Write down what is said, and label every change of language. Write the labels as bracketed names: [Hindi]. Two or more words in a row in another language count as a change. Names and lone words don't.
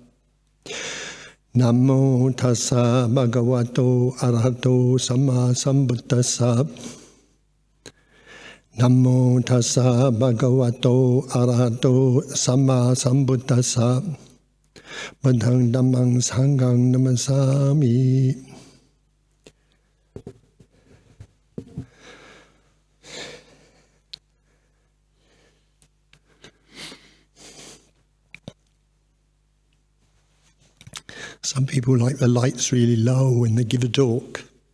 [Pali] Namo tassa bhagavato arahato samma sambuddhassa. Namo tassa bhagavato arahato samma sambuddhassa. Buddhang dhammang sanghang namasami. [English] Some people like the lights really low when they give a talk.